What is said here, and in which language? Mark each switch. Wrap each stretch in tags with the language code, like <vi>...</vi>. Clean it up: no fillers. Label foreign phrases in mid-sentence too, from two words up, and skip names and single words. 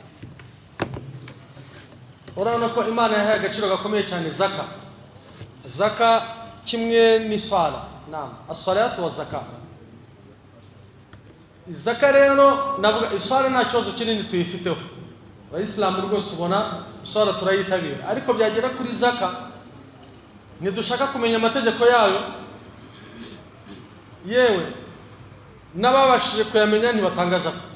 <rw>urabona ko Imana yahaye agaciro gakomeye cyane zaka. Zaka kimwe ni sala.</rw> <ar>نعم، الصلاة والزكاة.</ar> <rw>Zaka rero navuga isala nta kibazo kinini tuyifiteho. Abayisilamu rwose ubona isala turayitabira, ariko byagera kuri zaka nidushaka kumenya amategeko yayo, yewe n'ababashije kuyamenya ntibatanga zaka.</rw>